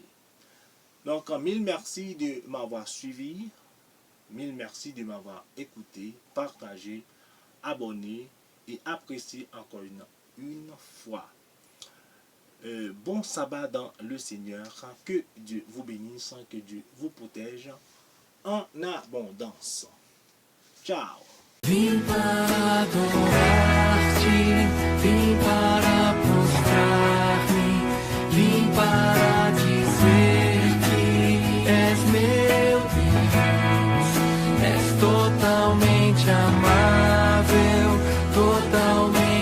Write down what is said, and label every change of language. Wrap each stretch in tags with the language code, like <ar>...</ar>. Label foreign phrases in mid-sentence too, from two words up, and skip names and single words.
<fr>Donc, mille merci de m'avoir suivi, mille merci de m'avoir écouté, partagé, abonné et apprécié encore une fois. Bon sabbat dans le Seigneur, que Dieu vous bénisse, que Dieu vous protège en abondance. Ciao!</fr> <pt>Vim para adorar-te, vim para prostrar-me, vim para dizer que és meu Deus, és totalmente amável, totalmente</pt>